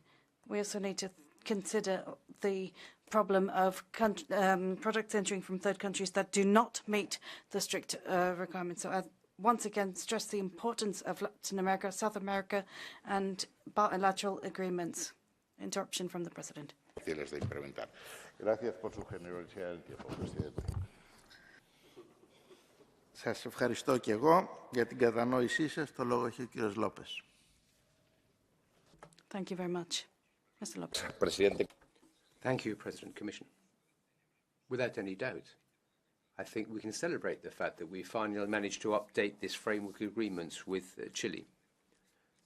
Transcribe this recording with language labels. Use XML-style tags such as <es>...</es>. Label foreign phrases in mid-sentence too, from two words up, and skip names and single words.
<en>We also need to consider the problem of products entering from third countries that do not meet the strict requirements. So I once again stress the importance of Latin America, South America, and bilateral agreements. Interruption from the President.</en> <es>Gracias por su generosidad del tiempo, Presidente.</es> <el>Σας ευχαριστώ και εγώ για την κατανόησή σας. Το λόγο έχει ο κύριος Λόπες.</el> <en>Thank you very much. Mr. Lopez. Presidente. Thank you, President Commission. Without any doubt, I think we can celebrate the fact that we finally managed to update this framework agreement with Chile.</en>